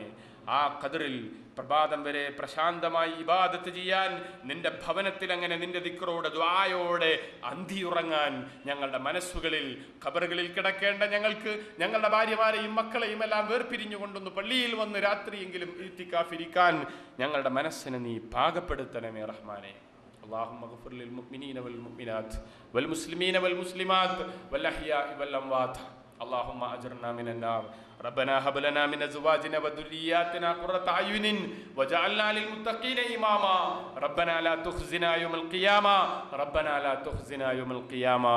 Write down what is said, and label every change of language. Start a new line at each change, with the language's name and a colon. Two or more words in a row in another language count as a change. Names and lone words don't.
Malayalam: ആ ഖദ്റിൽ പ്രഭാതം വരെ പ്രശാന്തമായി ഇബാദത്ത് ചെയ്യാൻ, നിന്റെ ഭവനത്തിൽ അങ്ങനെ നിന്റെ ദിക്റോടെ ദുആയോടെ അന്തിയുറങ്ങാൻ ഞങ്ങളുടെ മനസ്സുകളിൽ, ഖബറുകളിൽ കിടക്കേണ്ട ഞങ്ങൾക്ക്, ഞങ്ങളുടെ ഭാര്യമാരെയും മക്കളെയും എല്ലാം വേർപിരിഞ്ഞുകൊണ്ടൊന്ന് പള്ളിയിൽ വന്ന് രാത്രിയെങ്കിലും ഇത്തിക്കാഫിരിക്കാൻ ഞങ്ങളുടെ മനസ്സിനെ നീ പാകപ്പെടുത്തണമേ റഹ്മാനെ.
Arabic: اللهم اغفر للمؤمنين والمؤمنات والمسلمين والمسلمات والأحياء والأموات. اللهم أجرنا من النار. ربنا هب لنا من أزواجنا وذرياتنا قرة أعين واجعلنا للمتقين إماما. ربنا لا تخزنا يوم القيامة. ربنا لا تخزنا يوم القيامة.